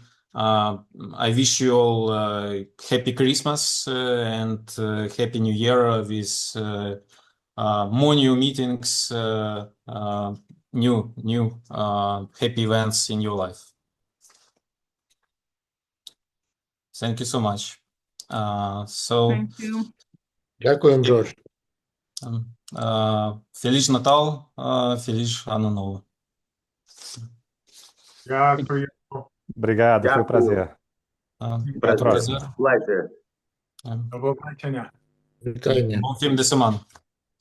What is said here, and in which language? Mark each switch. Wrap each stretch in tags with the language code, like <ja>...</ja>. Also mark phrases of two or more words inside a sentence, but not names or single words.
<en>I wish you all happy Christmas and happy New Year with more new meetings, new happy events in your life. Thank you so much. Thank you.</en> <uk>Дякуємо, Джордж.</uk> <pt>Feliz Natal, Feliz Ano Novo.</pt> <uk>Дякую.</uk> <pt>Obrigado, foi um prazer. Prazer.</pt> <en>Pleasure.</en> <uk>До побачення. Вітання.</uk> <pt>Bom fim de semana.</pt>